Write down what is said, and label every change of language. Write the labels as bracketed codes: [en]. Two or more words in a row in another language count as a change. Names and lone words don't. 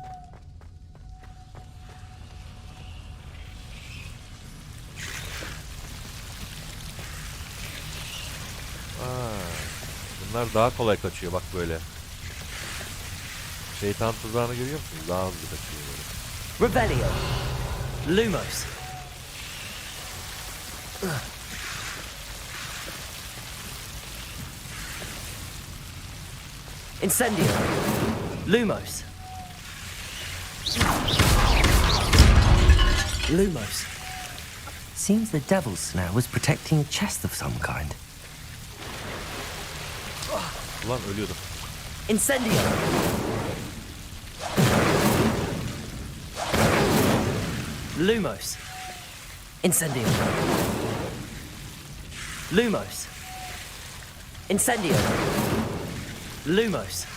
[tr] Bunlar daha kolay kaçıyor bak böyle. Şeytan tuzağını görüyor musunuz? Daha hızlı kaçıyor böyle. Revelio. Lumos. Incendio. Lumos. Lumos. [en] Seems the Devil's Snare was protecting a chest of some kind. [tr] Ulan ölüyordum. Incendio. Lumos. Incendio. Lumos. Incendio. Lumos.